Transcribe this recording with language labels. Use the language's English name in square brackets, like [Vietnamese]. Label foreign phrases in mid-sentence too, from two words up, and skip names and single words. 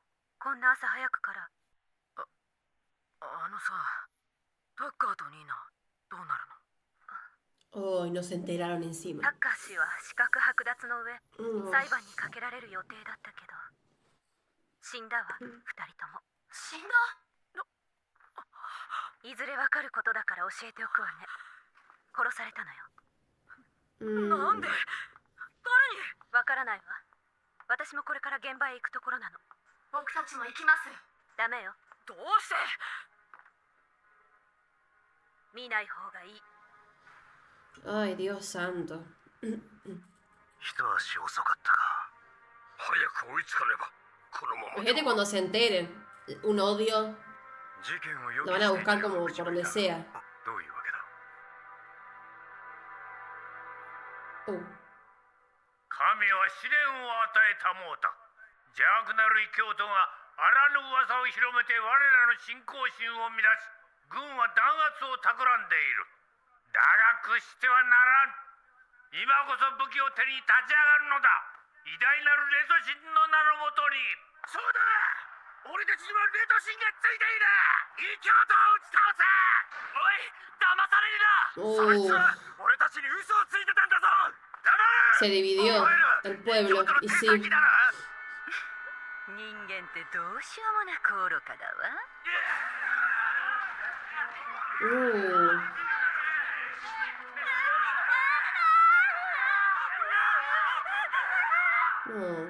[Japanese] こんな朝早くから。あのさ、タッカーとニーナ、どうなるの？ [Spanish] Oh, y no se enteraron encima. [Japanese] タッカー氏は資格剥奪の上、 Mm. 裁判にかけられる予定だったけど、死んだわ、二人とも。死んだ？いずれわかることだから教えておくわね。殺されたのよ。 Mm. なんで？誰に？わからないわ。私もこれから現場へ行くところなの。僕たちも行きます。ダメよ。どうして？見ない方がいい。 [Spanish] Ay, Dios santo. [Japanese] 一足遅かったか。早く追いつかねば。このまま [Spanish] Gente cuando se enteren. Un odio. [Japanese] 事件を予 [Spanish] Lo [Japanese] 期 [Spanish] van a [Japanese] していた [Spanish] buscar [Japanese] よう [Spanish] como [Japanese] な口 [Spanish] por [Japanese] ぶり [Spanish] donde [Japanese] だ。 [Spanish] sea. [Japanese] どういうわけだ。 Oh. 神は試練を与えたもうた。邪悪なる異教徒があらぬ噂を広めて我らの信仰心を乱し、軍は弾圧を企んでいる。だが屈してはならん。今こそ武器を手に立ち上がるのだ。偉大なるレト神の名のもとに。そうだ、俺たちにはレト神がついている。異教徒を打ち倒せ。おい、騙されるな。そいつ Oh. は俺たちに嘘をついてたんだぞ。黙れ。 [Spanish] Se dividió [Japanese] お前ら [Spanish] el pueblo. [Japanese] 異教徒の [Spanish] Y [Japanese] 手 [Spanish] sí. [Japanese] 先だな。人間ってどうしようもなく愚かだわ。 Oh.